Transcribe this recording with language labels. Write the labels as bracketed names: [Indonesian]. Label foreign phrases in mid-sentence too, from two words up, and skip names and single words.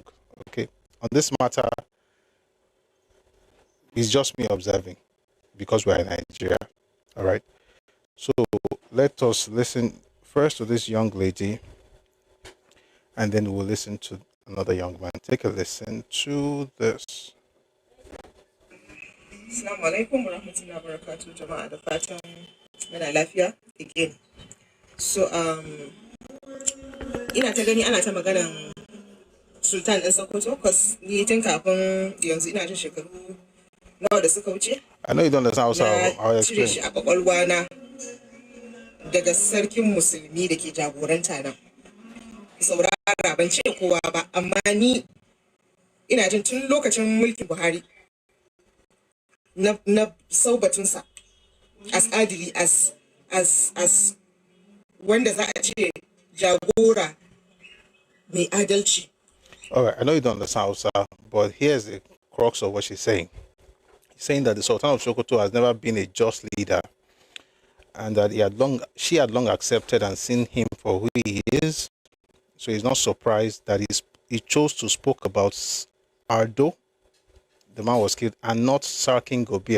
[English] Okay, on this matter, it's just me observing because we're in Nigeria. All right. So let us listen first to this young lady, and then we'll listen to another young man. Take a listen to this. [Arabic] السلام عليكم ورحمة الله وبركاته, [Hausa] jama'a da fatan muna lafiya [Arabic] again. [Hausa] So ina ta gani ana ta maganan Sultan ɗin Sokoto, because ni tun kafin yanzu ina jin shekaru nawa da suka wuce. [English] I know you don't understand how I [Hausa] Na [English] explain. [Hausa] cire shi a kwakwalwa na daga sarkin musulmi da ke jagoranta nan. Saurara ban ce kowa ba, amma ni ina jin tun lokacin mulkin Buhari na saubatunsa as adili as wanda za a ce jagora mai adalci. [English] All right, I know you don't understand Hausa, but here's the crux of what she's saying. She's saying that the Sultan of Sokoto has never been a just leader, and that she had long accepted and seen him for who he is. So he's not surprised that he chose to spoke about Ardo, the man was killed, and not Sarkin Gobir.